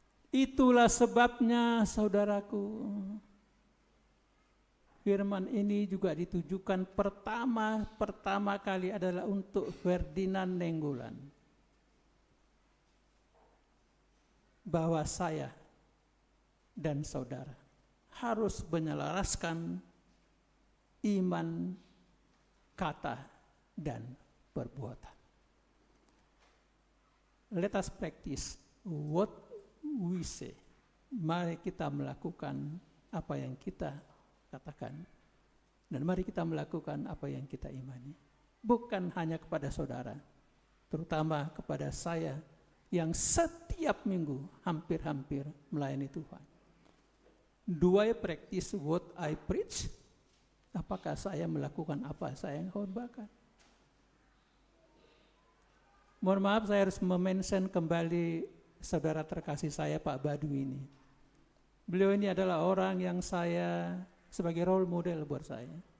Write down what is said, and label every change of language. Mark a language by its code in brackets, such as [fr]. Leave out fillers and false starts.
[id] Itulah sebabnya, saudaraku, firman ini juga ditujukan pertama kali adalah untuk Ferdinand Nainggolan. Bahwa saya dan saudara harus menyelaraskan iman, kata, dan perbuatan. [en] Let us practice what we say. [id] Mari kita melakukan apa yang kita katakan, dan mari kita melakukan apa yang kita imani. Bukan hanya kepada saudara, terutama kepada saya yang setiap minggu hampir-hampir melayani Tuhan. [en] Do I practice what I preach? [id] Apakah saya melakukan apa saya yang khotbahkan? Mohon maaf, saya harus memention kembali saudara terkasih saya, Pak Badu ini. Beliau ini adalah orang yang saya sebagai role model buat saya.